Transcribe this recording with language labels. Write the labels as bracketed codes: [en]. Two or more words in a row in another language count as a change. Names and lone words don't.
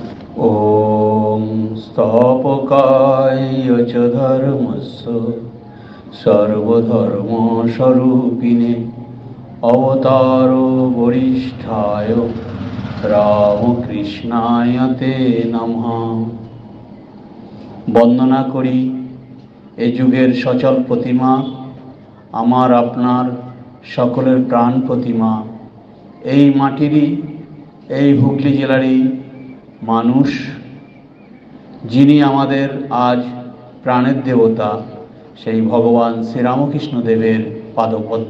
[sa] ॐ स्थापकाय च धर्मस्य सर्वधर्मस्वरूपिणे अवतारो वरिष्ठाय रामकृष्णाय ते नमः। [bn] বন্দনা করি এ যুগের সচল প্রতিমা, আমার আপনার সকলের প্রাণ প্রতিমা, এই মাটিরই, এই হুগলি জেলারই মানুষ, যিনি আমাদের আজ প্রাণের দেবতা, সেই ভগবান শ্রীরামকৃষ্ণ দেবের পাদপদ্ম।